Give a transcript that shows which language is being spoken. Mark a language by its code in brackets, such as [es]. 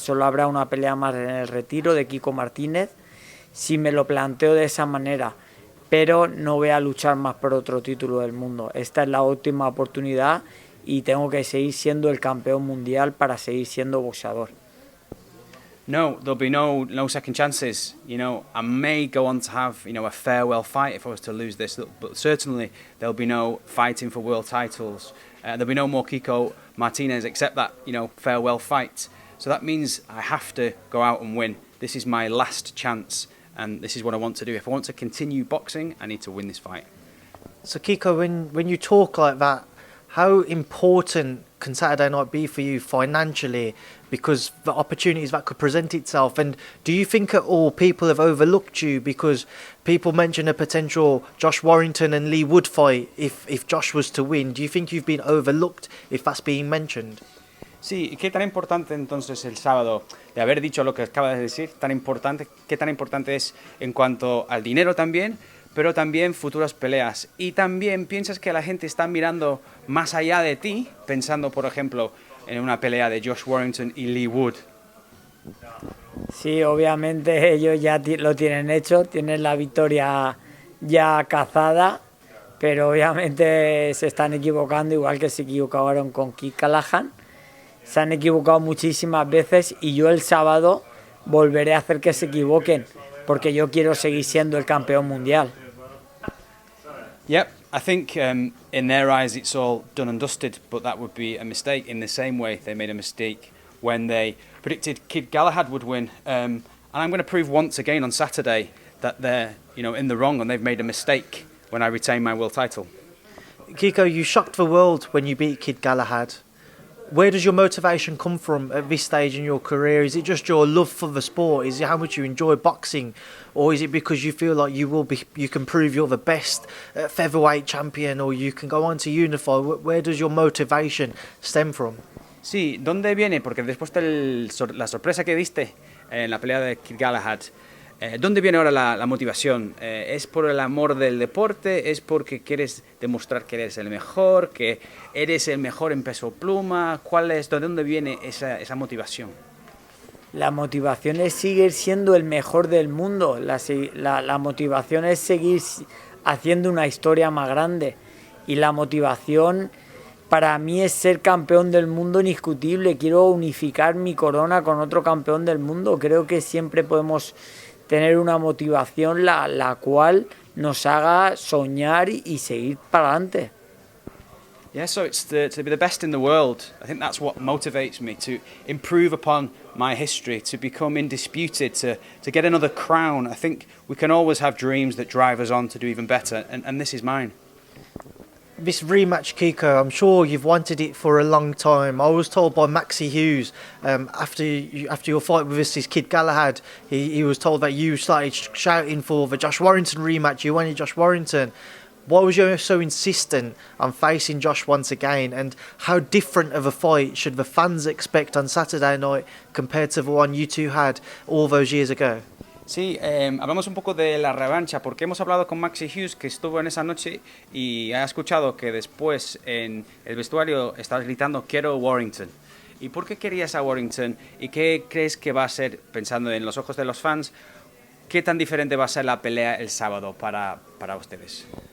[es] Solo habrá una pelea más en el retiro de Kiko Martínez. Si me lo planteo de esa manera, pero no voy a luchar más por otro título del mundo. Esta es la última oportunidad y tengo que seguir siendo el campeón mundial para seguir siendo boxeador. [en] No, there'll be no second chances. I may go on to have a farewell fight if I was to lose this, but certainly there'll be no fighting for world titles. There'll be no more Kiko Martinez except that farewell fight. So that means I have to go out and win. This is my last chance. And this is what I want to do. If I want to continue boxing, I need to win this fight. So Kiko, when you talk like that, how important can Saturday night be for you financially? Because the opportunities that could present itself. And do you think at all people have overlooked you? Because people mention a potential Josh Warrington and Lee Wood fight if Josh was to win. Do you think you've been overlooked if that's being mentioned? [es] Sí, ¿qué tan importante entonces el sábado, de haber dicho lo que acabas de decir, qué tan importante es en cuanto al dinero también, pero también futuras peleas? Y también piensas que la gente está mirando más allá de ti, pensando, por ejemplo, en una pelea de Josh Warrington y Lee Wood. Sí, obviamente ellos ya lo tienen hecho, tienen la victoria ya cazada, pero obviamente se están equivocando, igual que se equivocaron con Keith Callahan. Se han equivocado muchísimas veces y yo el sábado volveré a hacer que se equivoquen porque yo quiero seguir siendo el campeón mundial. [en] Yep, I think in their eyes it's all done and dusted, but that would be a mistake in the same way they made a mistake when they predicted Kid Galahad would win. And I'm going to prove once again on Saturday that they're in the wrong and they've made a mistake when I retain my world title. Kiko, you shocked the world when you beat Kid Galahad. Where does your motivation come from at this stage in your career? Is it just your love for the sport? Is it how much you enjoy boxing? Or is it because you feel like you can prove you're the best featherweight champion or you can go on to unify? Where does your motivation stem from? [es] Sí, ¿dónde viene? Porque después de la sorpresa que diste en la pelea de Kid Galahad, ¿dónde viene ahora la motivación? ¿Es por el amor del deporte? ¿Es porque quieres demostrar que eres el mejor? ¿Que eres el mejor en peso pluma? ¿De dónde viene esa motivación? La motivación es seguir siendo el mejor del mundo. La motivación es seguir haciendo una historia más grande. Y la motivación para mí es ser campeón del mundo indiscutible. Quiero unificar mi corona con otro campeón del mundo. Creo que siempre podemos tener una motivación la cual nos haga soñar y seguir para adelante. [en] Yeah, so it's to be the best in the world. I think that's what motivates me, to improve upon my history, to become indisputed, to get another crown. I think we can always have dreams that drive us on to do even better, and this is mine. This rematch, Kiko, I'm sure you've wanted it for a long time. I was told by Maxi Hughes after your fight with this Kid Galahad, he was told that you started shouting for the Josh Warrington rematch. You wanted Josh Warrington. Why was you so insistent on facing Josh once again? And how different of a fight should the fans expect on Saturday night compared to the one you two had all those years ago? [es] Sí, hablamos un poco de la revancha, porque hemos hablado con Maxi Hughes, que estuvo en esa noche y ha escuchado que después en el vestuario estabas gritando "Quiero Warrington". ¿Y por qué querías a Warrington? ¿Y qué crees que va a ser, pensando en los ojos de los fans, qué tan diferente va a ser la pelea el sábado para ustedes?